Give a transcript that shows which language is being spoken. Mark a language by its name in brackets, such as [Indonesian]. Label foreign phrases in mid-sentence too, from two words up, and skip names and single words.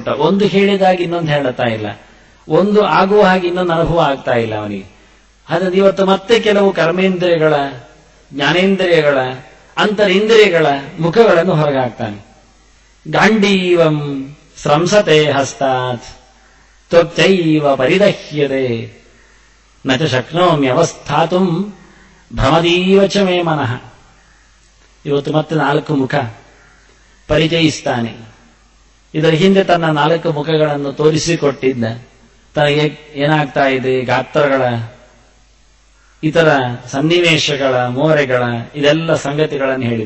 [Kannada] ಒಂದು ಹೇಳಿದಾಗ ಇನ್ನೊಂದು ಹೇಳುತ್ತಾ ಇಲ್ಲ, ಒಂದು ಆಗುವ ಹಾಗೆ ಇನ್ನೊಂದು ಅನುಭವ ಆಗ್ತಾ ಇಲ್ಲ ಅವನಿಗೆ. ಹಾಗಾಗಿ ಇವತ್ತು ಮತ್ತೆ ಕೆಲವು ಕರ್ಮೇಂದ್ರಿಯಗಳ, ಜ್ಞಾನೇಂದ್ರಿಯಗಳ, ಅಂತರಿಂದ್ರಿಯಗಳ ಮುಖಗಳನ್ನು ಹೊರಗಾಗ್ತಾನೆ. [Sanskrit] ಗಾಂಡೀವಂ ಸ್ರಂಸತೆ ಹಸ್ತಾತ್ ತ್ವಕ್ತೈವ ಪರಿದಹ್ಯತೆ ನ ಚ ಶಕ್ನೋಮ್ಯವಸ್ಥಾತುಂ ಭ್ರಮದೀವ ಚ ಮೇ ಮನಃ. [Kannada] ಇವತ್ತು ಮತ್ತೆ 4 ಮುಖ ಪರಿಚಯಿಸ್ತಾನೆ. ಇದರ ಹಿಂದೆ ತನ್ನ 4 ಮುಖಗಳನ್ನು ತೋರಿಸಿಕೊಟ್ಟಿದ್ದ. ತನಗೆ ಏನಾಗ್ತಾ ಇದೆ, ಗಾತ್ರಗಳ, ಇತರ ಸನ್ನಿವೇಶಗಳ, ಮೋರೆಗಳ, ಇದೆಲ್ಲ ಸಂಗತಿಗಳನ್ನು ಹೇಳಿದ್ದ.